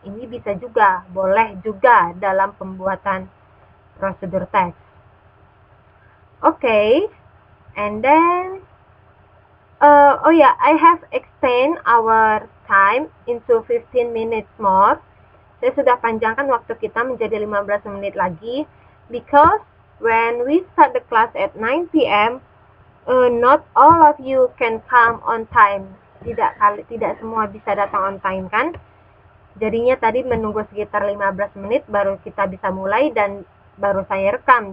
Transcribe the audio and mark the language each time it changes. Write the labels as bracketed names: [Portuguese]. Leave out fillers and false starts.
[Indonesian] Ini bisa juga, boleh juga dalam pembuatan prosedur teks. [English] Okay, and then oh yeah, I have extend our time into 15 minutes more. [Indonesian] Saya sudah panjangkan waktu kita menjadi 15 menit lagi [English] because when we start the class at 9 p.m. Not all of you can come on time. [Indonesian] Tidak semua bisa datang on time kan? Jadinya tadi menunggu sekitar 15 menit baru kita bisa mulai dan baru saya rekam.